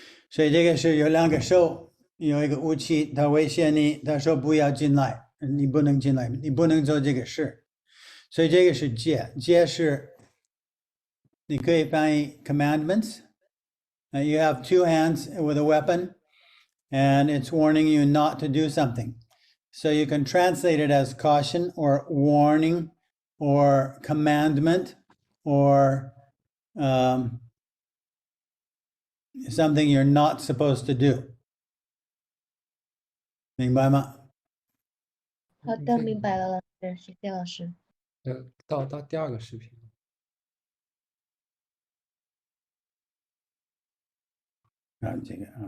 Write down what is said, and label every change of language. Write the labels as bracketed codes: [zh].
[zh] 所以这个是有两个手，有一个武器，他威胁你，他说不要进来，你不能进来，你不能做这个事。所以这个是戒是，你可以翻译 commandments. [en] You have two hands with a weapon, and it's warning you not to do something. So you can translate it as caution or warning or commandment or something you're not supposed to do. [zh] 明白吗？好的，明白了，老师，谢谢老师。到第二个视频。这个